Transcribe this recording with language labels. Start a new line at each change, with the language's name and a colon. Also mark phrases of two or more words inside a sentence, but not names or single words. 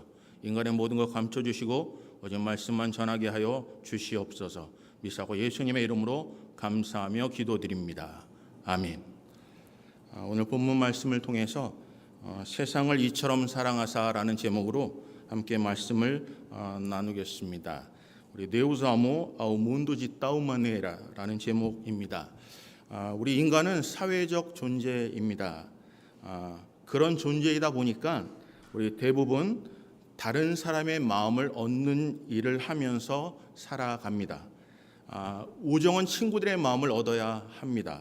Korean: 인간의 모든 것 감춰주시고 어제 말씀만 전하게 하여 주시옵소서. 믿사고 예수님의 이름으로 감사하며 기도드립니다. 아멘. 오늘 본문 말씀을 통해서 세상을 이처럼 사랑하사라는 제목으로 함께 말씀을 나누겠습니다. 우리
Portuguese: Deus amou ao mundo de tal maneira
Korean: 라는 제목입니다. 우리 인간은 사회적 존재입니다. 그런 존재이다 보니까 우리 대부분 다른 사람의 마음을 얻는 일을 하면서 살아갑니다. 우정은 친구들의 마음을 얻어야 합니다.